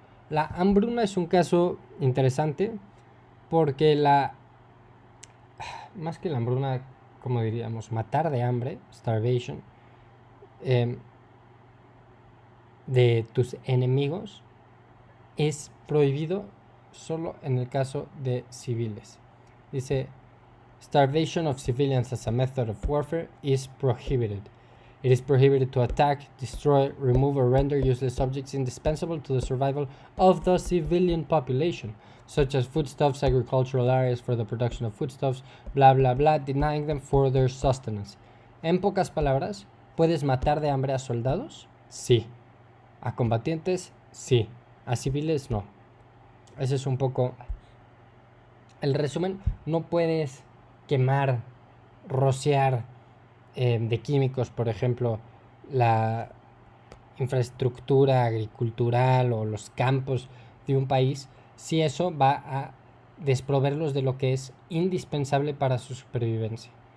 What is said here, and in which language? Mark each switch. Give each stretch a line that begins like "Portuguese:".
Spanish: La hambruna es un caso interesante porque más que la hambruna, como diríamos, matar de hambre, starvation, de tus enemigos es prohibido solo en el caso de civiles. Dice,
English: starvation of civilians as a method of warfare is prohibited. It is prohibited to attack, destroy, remove, or render useless objects indispensable to the survival of the civilian population, such as foodstuffs, agricultural areas for the production of foodstuffs, bla bla bla, denying them for their sustenance.
Spanish: En pocas palabras, ¿puedes matar de hambre a soldados? Sí. ¿A combatientes? Sí. A civiles, no. Ese es un poco el resumen. No puedes quemar, rociar de químicos, por ejemplo, la infraestructura agricultural o los campos de un país, si eso va a desproverlos de lo que es indispensable para su supervivencia.